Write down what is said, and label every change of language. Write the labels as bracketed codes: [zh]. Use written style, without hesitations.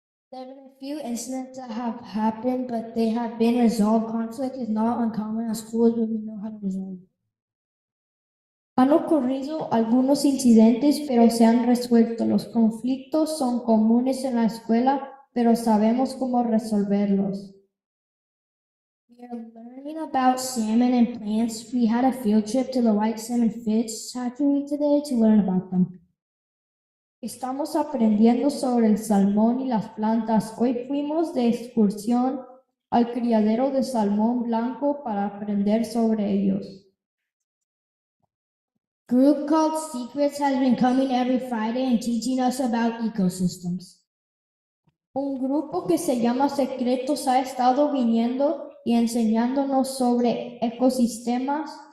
[en] There have been a few incidents that have happened, but they have been resolved. Conflict is not uncommon at schools, but we know how to resolve it. [es] Han ocurrido algunos incidentes, pero se han resuelto. Los conflictos son comunes en la escuela, pero sabemos cómo resolverlos. [en] We are learning about salmon and plants. We had a field trip to the White Salmon Fish Hatchery today to learn about them. [es] Estamos aprendiendo sobre el salmón y las plantas. Hoy fuimos de excursión al criadero de salmón blanco para aprender sobre ellos. [en] Group called Secrets has been coming every Friday and teaching us about ecosystems. [es] Un grupo que se llama Secretos ha estado viniendo y enseñándonos sobre ecosistemas.